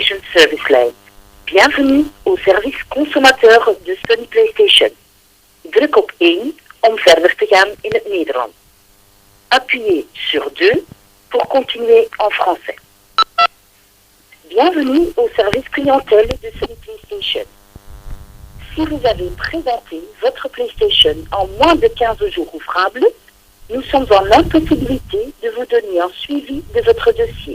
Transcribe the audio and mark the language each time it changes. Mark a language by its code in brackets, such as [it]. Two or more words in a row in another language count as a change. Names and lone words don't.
[en] service line. [fr] Bienvenue au service consommateur de Sony PlayStation. [nl] Druk op 1 om verder te gaan in het Nederlands. [fr] Appuyez sur 2 pour continuer en français. Bienvenue au service clientèle de Sony PlayStation. Si vous avez présenté votre PlayStation en moins de 15 jours ouvrables, nous sommes en impossibilité de vous donner un suivi de votre dossier.